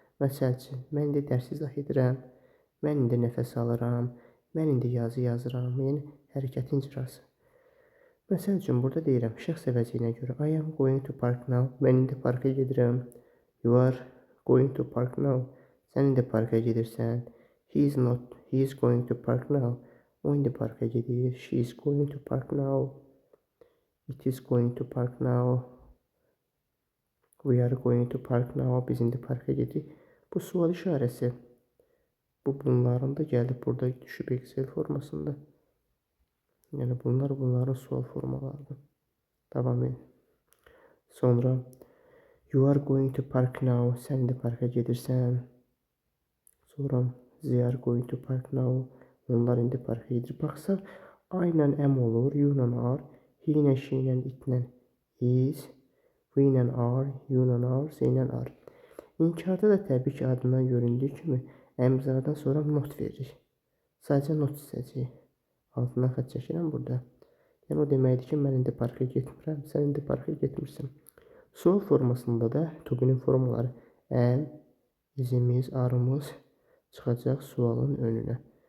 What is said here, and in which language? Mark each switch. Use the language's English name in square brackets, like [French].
[Azerbaijani] Məsəl üçün, mən indi dərs izah edirəm, mən indi nəfəs alıram, mən indi yazı yazıram, yəni hərəkətin icrası. Məsəl üçün, burada deyirəm, şəxs əvəzliyinə görə [English] I am going to park now, [Azerbaijani] mən indi parka gedirəm. [English] You are going to park now, [Azerbaijani] sən indi parka gedirsən. [English] He is not, he is going to park now, [Azerbaijani] o indi parka gedir. [English] She is going to park now. It is going to park now. We are going to park now. [Azerbaijani] Biz indi parka gedirik. Bu sual işarəsi. Bunların da gəlib burada düşüb Excel formasında. Yəni bunların sual formalarıdır. Davam edin. [English] Sonra you are going to park now. [Azerbaijani] Sən indi parka gedirsən. [English] Sonra they are going to park now. [Azerbaijani] Onlar indi parka gedir. Baxsaq, I ilə am olur, you ilə are. He ilə, she ilə, it ilə is, we ilə are, you ilə are, z ilə are. İnkarda da təbii ki, adından göründüyü kimi əmzardan sonra not veririk. Sadəcə not istəyəcəyik. Altından xətt çəkirəm burada. Yəni o deməkdir ki, mən indi parka getmirəm, sən indi parka getmirsən. Sual formasında da to be'nin formaları am, isimiz, are'ımız çıxacaq sualın önünə.